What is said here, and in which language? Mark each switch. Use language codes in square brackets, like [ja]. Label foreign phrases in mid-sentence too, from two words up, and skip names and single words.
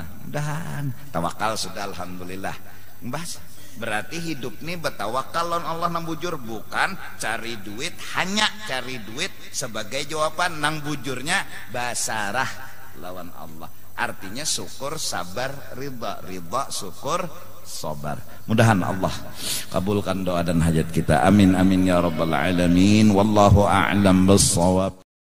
[bjn] Mudahan tawakal sudah alhamdulillah. Membahas berarti hidup nih betawakal lawan Allah nang bujur, bukan cari duit, hanya cari duit sebagai jawaban nang bujurnya basarah lawan Allah. [id] Artinya syukur, sabar, ridha, syukur, sabar. Mudahan Allah kabulkan doa dan hajat kita. [ar] آمين آمين يا رب العالمين. والله أعلم بالصواب.